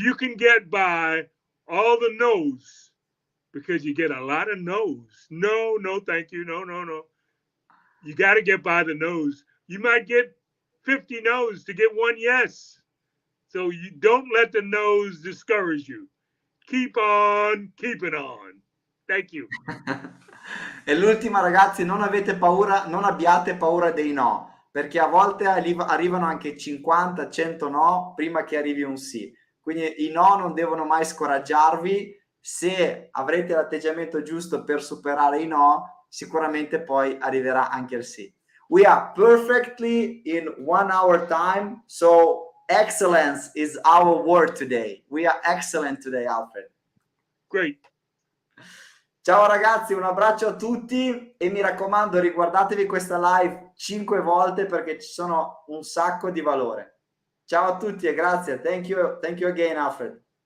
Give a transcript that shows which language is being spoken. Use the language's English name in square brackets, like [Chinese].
[English] you can get by all the no's, because you get a lot of no's. No, thank you. No. You got to get by the no's. You might get 50 no's to get one yes. So you don't let the no's discourage you. Keep on keeping on. Thank you. [Italian] E l'ultima, ragazzi, non abbiate paura dei no, perché a volte arrivano anche 50, 100 no prima che arrivi un sì. Quindi i no non devono mai scoraggiarvi. Se avrete l'atteggiamento giusto per superare i no, sicuramente poi arriverà anche il sì. [English] We are perfectly in 1 hour time, so excellence is our word today. We are excellent today, Alfred. Great. [Italian] Ciao ragazzi, un abbraccio a tutti e mi raccomando, riguardatevi questa live 5 volte perché ci sono un sacco di valore. Ciao a tutti e grazie. [English] Thank you again, Alfred.